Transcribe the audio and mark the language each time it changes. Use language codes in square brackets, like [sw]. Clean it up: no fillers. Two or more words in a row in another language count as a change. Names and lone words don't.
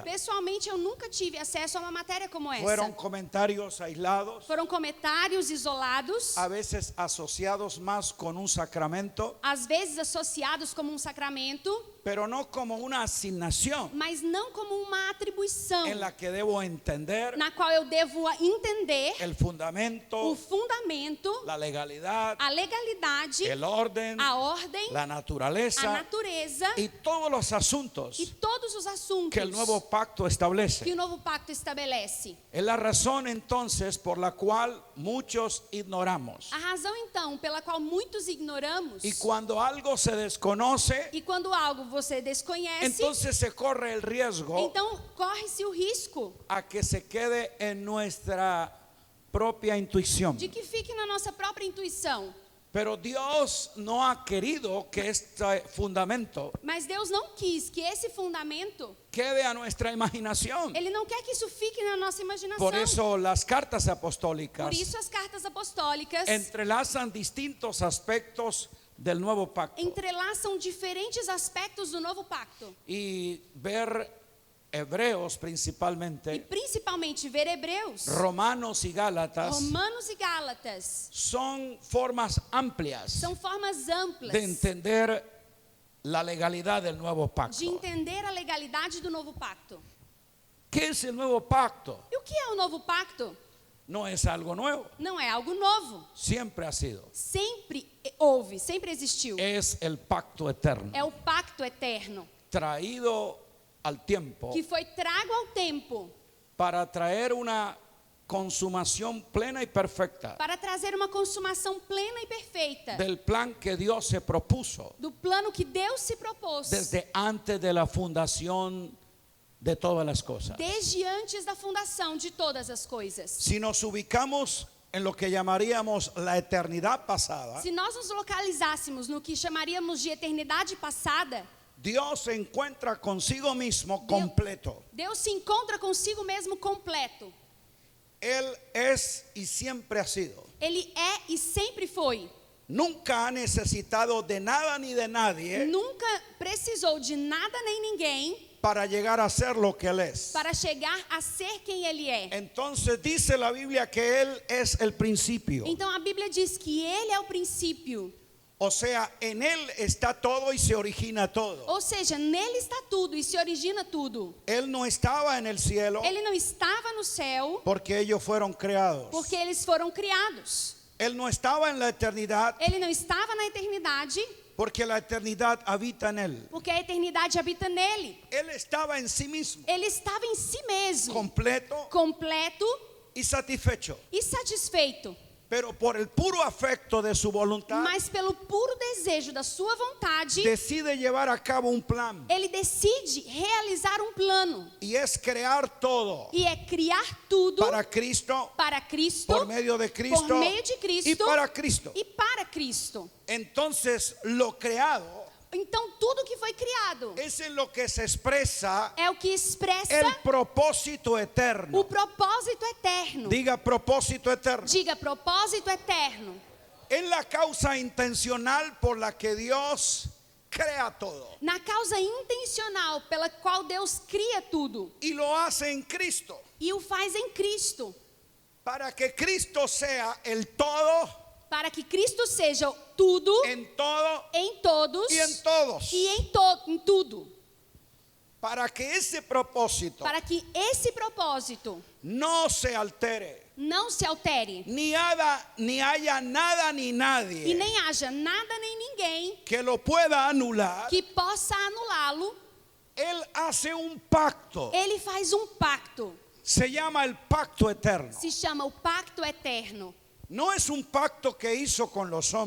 [pt] pessoalmente eu nunca tive acesso a uma matéria como essa. [es] Fueron comentarios aislados, [pt] Foram comentários isolados, [es] a veces asociados más con un sacramento, [pt] às vezes associados como um sacramento, [es] pero no como una asignación [pt] mas não como uma atribuição [es] en la que debo entender [pt] na qual eu devo entender [es] el [pt] o [es] fundamento, [pt] fundamento, [es] la legalidad, [pt] a legalidade, [es] el orden, [pt] a ordem, [es] la [pt] a [es] naturaleza [pt] natureza [es] y todos los asuntos [pt] e todos os assuntos [es] que el nuevo pacto establece. [pt] que o novo pacto estabelece. [es] Es la razón entonces por la cual muchos ignoramos. [pt] A razão então pela qual muitos ignoramos, [es] Y cuando algo se desconoce, [pt] e quando algo você desconhece, [es] entonces se corre el riesgo [pt] então corre-se o risco [es] a que se quede en nuestra propia intuición. [pt] de que fique na nossa própria intuição. [es] Pero Dios no ha querido que este fundamento [pt] Mas Deus não quis que esse fundamento, [es] quede a nuestra imaginación. [pt] Ele não quer que isso fique na nossa imaginação. [es] Por eso las cartas apostólicas [pt] Por isso as cartas apostólicas [es] entrelazan distintos aspectos del nuevo pacto. [pt] entrelaçam diferentes aspectos do novo pacto. [es] Y ver Hebreos [pt] E principalmente, principalmente ver Hebreus, [es] Romanos y Gálatas [pt] Romanos e Gálatas [es] son formas amplias [pt] são formas amplas [es] de entender la legalidad del nuevo [pt] de [es] pacto. [pt] entender a legalidade do novo pacto. [es] ¿Qué es el nuevo pacto? [pt] E o que é o novo pacto? [es] No es algo nuevo, [pt] Não é algo novo. [es] siempre ha sido. [pt] Sempre houve, sempre existiu. [es] Es el pacto eterno, [pt] É o pacto eterno [es] traído al tiempo [pt] que foi trago ao tempo [es] para traer una consumación plena y perfecta [pt] para trazer uma consumação plena e perfeita [es] del plan que Dios se propuso [pt] do plano que Deus se propôs [es] desde antes de la fundación de todas las cosas. [pt] desde antes da fundação de todas as coisas. [es] Si nos ubicamos en lo que llamaríamos la eternidad pasada, [pt] se nós nos localizássemos no que chamaríamos de eternidade passada, [es] Dios se encuentra consigo mismo completo. [pt] Deus se encontra consigo mesmo completo. [es] Él es y siempre ha sido. [pt] Ele é e sempre foi. [es] Nunca ha necesitado de nada ni de nadie [pt] Nunca precisou de nada nem ninguém [es] para llegar a ser lo que Él es. [pt] para chegar a ser quem Ele é. [es] Entonces dice la Biblia que Él es el principio. [pt] Então a Bíblia diz que Ele é o princípio. [es] O sea, en Él está todo y se origina todo. [pt] Ou seja, nele está tudo e se origina tudo. [es] Él no estaba en el cielo [pt] Ele não estava no céu [es] porque ellos fueron creados. [pt] porque eles foram criados. [es] Él no estaba en la eternidad [pt] Ele não estava na eternidade [es] porque la eternidad habita en Él. [pt] porque a eternidade habita nele. [es] Él estaba en sí mismo, [pt] Ele estava em si mesmo, [es] completo [pt] completo [es] y satisfecho. [pt] e satisfeito. [es] Pero por el puro afecto de su voluntad, [pt] Mas pelo puro desejo da sua vontade, [es] decide llevar a cabo un plan. [pt] ele decide realizar um plano. [es] Y es crear todo [pt] E é criar tudo [es] para Cristo, [pt] para Cristo, [es] por medio de Cristo [pt] por meio de Cristo [es] y para Cristo. [pt] e para Cristo. [es] Entonces lo creado [pt] Então tudo que foi criado [es] es en lo que se expresa [pt] é o que expressa [es] el propósito [pt] o [es] eterno. [pt] propósito eterno. [es] Diga propósito eterno. [pt] Diga propósito eterno. [es] Es la causa intencional por la que Dios crea todo. [pt] Na causa intencional pela qual Deus cria tudo [es] Y lo hace en Cristo. [pt] e o faz em Cristo, [es] Para que Cristo sea el todo, [pt] para que Cristo seja tudo [es] en todo [pt] em todos [es] y en todos. [pt] e em tudo. [es] Para que ese propósito [pt] Para que esse propósito [es] no se altere. [pt] não se altere [es] Ni haya nada ni [pt] e [es] nadie [pt] nem haja nada nem ninguém [es] que lo pueda anular. [pt] que possa anulá-lo. [es] Él hace un pacto. [pt] Ele faz um pacto, [es] Se llama el pacto eterno. [pt] se chama o pacto eterno. [es] No es un pacto que hizo con los hombres.